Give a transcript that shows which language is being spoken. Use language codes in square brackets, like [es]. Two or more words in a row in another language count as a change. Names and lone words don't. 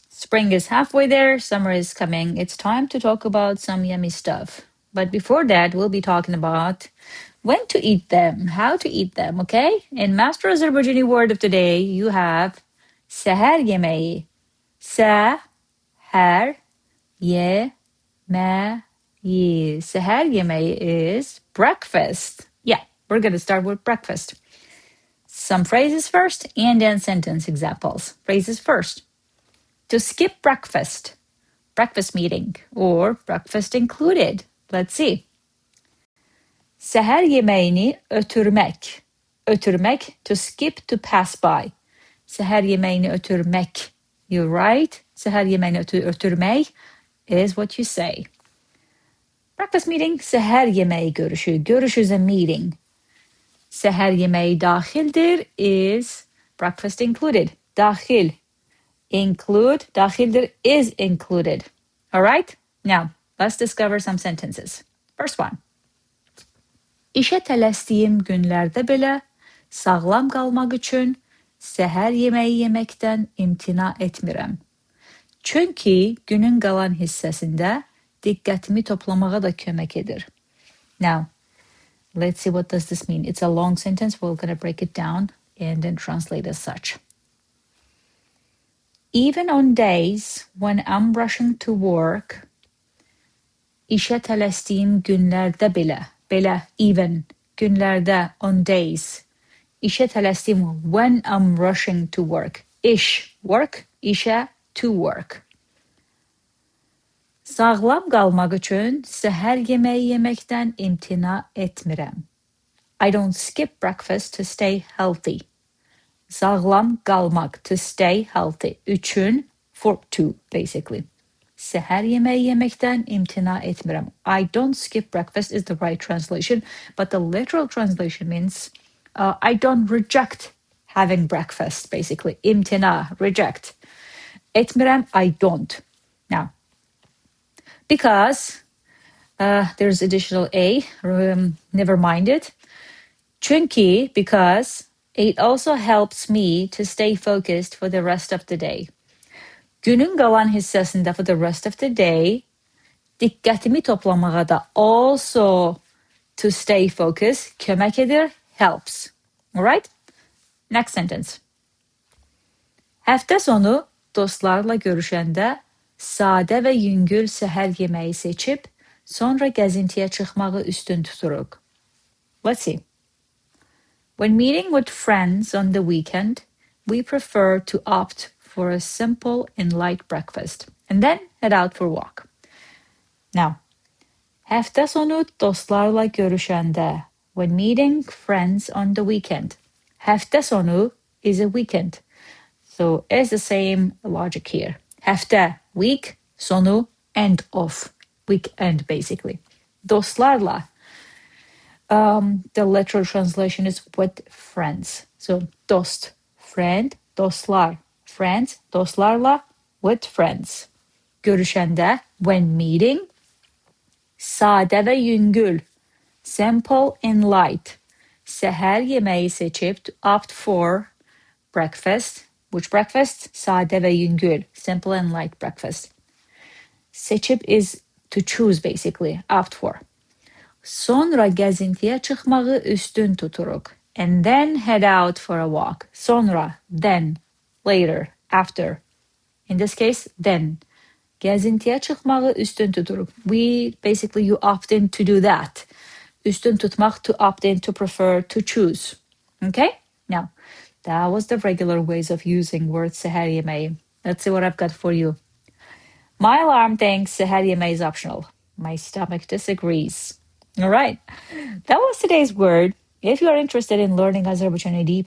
[en] Spring is halfway there, summer is coming. It's time to talk about some yummy stuff. But before that, we'll be talking about when to eat them, how to eat them, okay? In Master Azerbaijani word of today, you have [az] seher yemeği. Seher yemeği. Seher yemeği [en] is breakfast. Yeah, we're going to start with breakfast. Some phrases first and then sentence examples. Phrases first. To skip breakfast, breakfast meeting, or breakfast included. Let's see. [az] Seher yemeğini ötürmek. Ötürmek, [en] to skip, to pass by. [az] Seher yemeğini ötürmek. [en] You're right. [az] Seher yemeğini ötürmek [en] is what you say. Breakfast meeting, [az] seher yemeği görüşü. [en] Görüşü is a meeting. [az] Seher yemeği dahildir [en] is breakfast included. [az] Dahil. [en] Include, dahildir is included. All right? Now, let's discover some sentences. First one. [az] İşe tələsdiyim günlərdə belə sağlam qalmaq üçün səhər yeməyi yeməkdən imtina etmirəm. Çünki günün qalan hissəsində diqqətimi toplamağa da kömək edir. [en] Now, let's see what does this mean. It's a long sentence. We're going to break it down and then translate as such. Even on days when I'm rushing to work, [az] işe tələsdiyim günlərdə belə, [en] even, günlərdə, on days, [az] işe tələsdiyim, [en] when I'm rushing to work, iş, work, işe, to work. [az] Sağlam qalmaq üçün səhər yeməyi yeməkdən imtina etmirəm. [en] I don't skip breakfast to stay healthy. [az] Sağlam qalmaq, [en] to stay healthy. Üçün, for to, basically. [az] Seher yemeği yemekten imtina etmirəm. [en] I don't skip breakfast is the right translation, but the literal translation means I don't reject having breakfast, basically. İmtina, reject. Etmirəm, I don't. Now, because there's additional A, never mind it. Çünkü, because it also helps me to stay focused for the rest of the day. [az] Günün qalan hissəsində [en] for the rest of the day, [az] diqqətimi toplamağa da [en] also to stay focused, [az] kömək edir, [en] helps. All right? Next sentence. [az] Həftə sonu dostlarla görüşəndə sadə və yüngül səhər yeməyi seçib, sonra gəzintiyə çıxmağı üstün tuturuq. [en] Let's see. When meeting with friends on the weekend, we prefer to opt for a simple and light breakfast, and then head out for a walk. Now, [az] həftə sonu dostlarla görüşəndə, [en] when meeting friends on the weekend. [az] Həftə sonu [en] is a weekend. So it's the same logic here. Həftə, week, sonu, end of. Weekend, basically. Dostlarla. The literal translation is with friends. So dost, friend, dostlar, friends, dostlarla, with friends. Görüşəndə, when meeting. [az] Sade ve yüngül, [en] simple and light. [az] Seher yemeği seçip [en] to opt for breakfast. Which breakfast? [az] Sade ve yüngül, [en] simple and light breakfast. Seçip is to choose basically, opt for. [az] Sonra gəzintiyə çıxmağı üstün tuturuq. [en] And then head out for a walk. Sonra, then, later, after. In this case, then. [az] Gəzintiyə çıxmağı üstün tuturuq. [en] You opt in to do that. [az] Üstün tutmaq, [en] to opt in, to prefer, to choose. Okay? Now, that was the regular ways of using words [az] seher yemeği. [en] Let's see what I've got for you. My alarm thinks [az] seher yemeği [en] is optional. My stomach disagrees. All right. That was today's word. If you are interested in learning Azerbaijani deep,